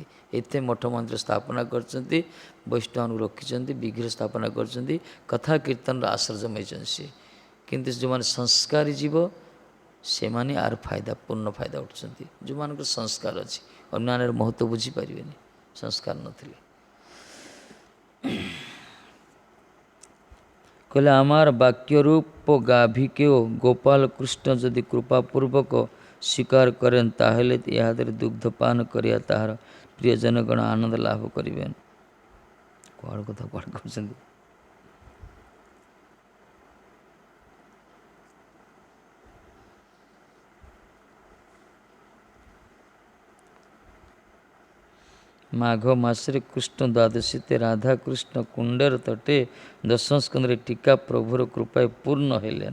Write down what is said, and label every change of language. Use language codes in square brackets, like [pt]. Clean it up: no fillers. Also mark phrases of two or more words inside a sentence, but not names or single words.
[or] ଏତେ ମଠ ମନ୍ଦିର ସ୍ଥାପନା କରିଛନ୍ତି, ବୈଷ୍ଣବଙ୍କୁ ରଖିଛନ୍ତି, ବିଗ୍ରହ ସ୍ଥାପନା କରିଛନ୍ତି, କଥା କୀର୍ତ୍ତନର ଆଶ୍ରୟ ଜମାଇଛନ୍ତି ସେ। କିନ୍ତୁ ଯେଉଁମାନେ ସଂସ୍କାରୀ ଜୀବ, ସେମାନେ ଆର ଫାଇଦା ପୂର୍ଣ୍ଣ ଫାଇଦା ଉଠୁଛନ୍ତି। ଯେଉଁମାନଙ୍କର ସଂସ୍କାର ଅଛି, ଅନ୍ୟାନ୍ୟର ମହତ୍ତ୍ୱ ବୁଝିପାରିବେନି ସଂସ୍କାର ନଥିଲେ। [bn] କହିଲେ আমার বাক্যরূপ গাভীকেও গোপাল কৃষ্ণ যদি কৃপাপূর্বক স্বীকার করেন, তাহলে ইহাদের দুগ্ধপান করিয়া তাহার প্রিয়জনগণ আনন্দ লাভ করিবেন। [or] କୁଆଡ଼େ କଥା କୁଆଡ଼େ କହୁଛନ୍ତି। ମାଘ ମାସରେ କୃଷ୍ଣ ଦ୍ୱାଦଶୀତେ ରାଧାକୃଷ୍ଣ କୁଣ୍ଡର ତଟେ ଦଶମ ସ୍କନ୍ଧରେ ଟୀକା ପ୍ରଭୁର କୃପାଏ ପୂର୍ଣ୍ଣ ହେଲେନ।